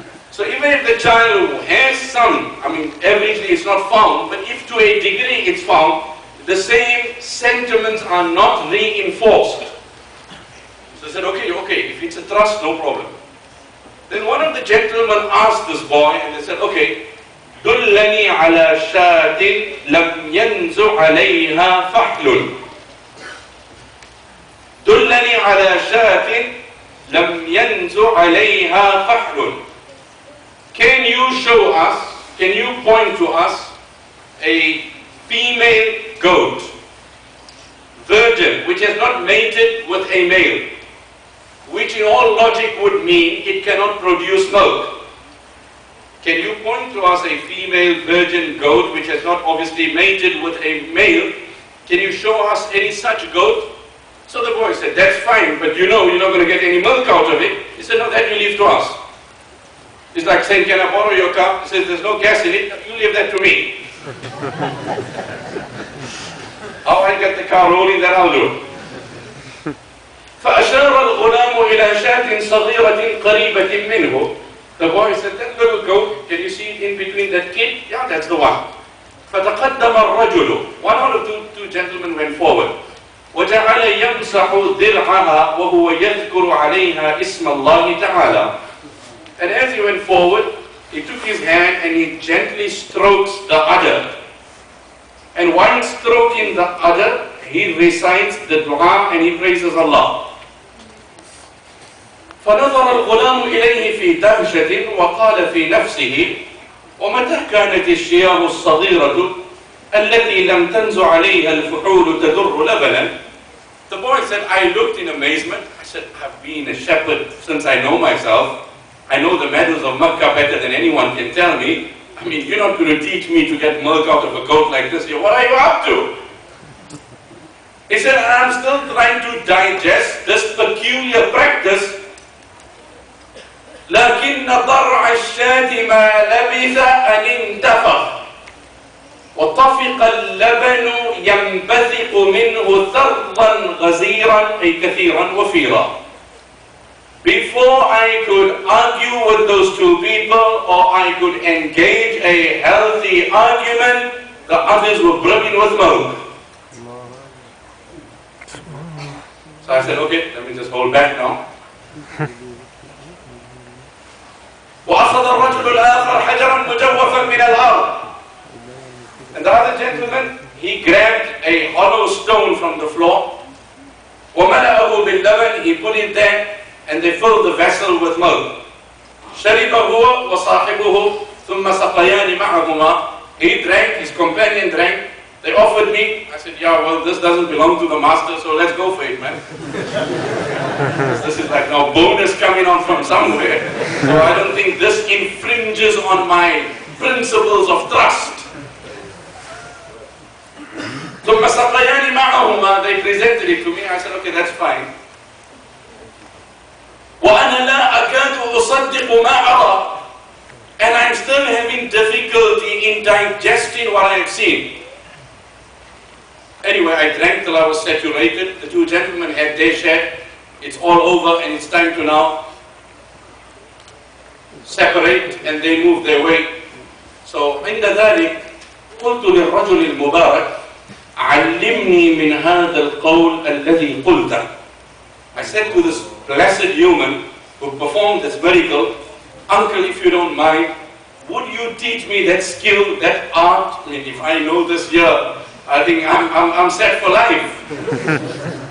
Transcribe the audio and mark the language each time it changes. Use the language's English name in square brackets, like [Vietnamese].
[English] So even if the child has some, I mean, averagely it's not found, but if to a degree it's found, the same sentiments are not reinforced. So I said, okay, if it's a trust, no problem. Then one of the the gentlemen asked this boy, and they said, okay, [Arabic] دلني على شاة لم ينزع عليها فحل. دلني على شاة لم ينزع عليها فحل. [English] Can you show us, can you point to us a female goat, virgin, which has not mated with a male, which in all logic would mean it cannot produce milk? Can you point to us a female virgin goat which has not obviously mated with a male? Can you show us any such goat? So the boy said, that's fine, but you know you're not going to get any milk out of it. He said, no, that you leave to us. It's like saying, can I borrow your car? He says, there's no gas in it, you leave that to me. How I get the car rolling, that I'll do. [Arabic] فأشار الغلام إلى شاة صغيرة قريبة منه. [English] The boy said, that little goat, can you see it in between that kid? Yeah, that's the one. [Arabic] فتقدم الرجل. [English] One out of two gentlemen went forward. [Arabic] وجعل يمسح ذرعها وهو يذكر عليها اسم الله تعالى. [English] And as he went forward, he took his hand and he gently strokes the udder. And while stroking the udder, he recites the dua and he praises Allah. [Arabic] فنظر الغلام إليه في دهشة وقال في نفسه ومتى كانت الشياه الصغيرة التي لم تنزع عليها الفحول تدر لبنا. [English] The boy said, I looked in amazement. I said, I've been a shepherd since I know myself. I know the meadows of Makkah better than anyone can tell me. I mean, you're not going to teach me to get milk out of a goat like this. What are you up to? He said, I'm still trying to digest this peculiar practice. [Arabic] لكن ضرع الشاة ما لبث أن انتفخ وطفق اللبن ينبثق منه ثرضا غزيرا أي كثيرا وفيرا. [English] Before I could argue with those two people or I could engage a healthy argument, the others were brimming with milk. So I said, okay, let me just hold back now. [Arabic] وأخذ الرجل الآخر حجرا مجوفا من الأرض. [English] And the other gentleman, he grabbed a hollow stone from the floor. [Arabic] وملأه باللبن, [English] he put it there and they filled the vessel with milk. [Arabic] شرب هو وصاحبه ثم سقيان معهما. [English] He drank, his companion drank. They offered me. I said, yeah, well, this doesn't belong to the master, so let's go for it, man. This is like now bonus coming on from somewhere. So I don't think this infringes on my principles of trust. [Arabic] ثم سقيان معهما. [English] They presented it to me. I said, okay, that's fine. [Arabic] وأنا لا أكاد أصدق ما أرى. [English] And I'm still having difficulty in digesting what I've seen. Anyway, I drank till I was saturated. The two gentlemen had their share. It's all over and it's time to now separate, and they move their way. [Arabic] So عند ذلك قلت للرجل المبارك علمني من هذا القول الذي قلته. [English] I said to this blessed human who performed this miracle, uncle, if you don't mind, would you teach me that skill, that art? I mean, if I know this here, I think I'm set for life.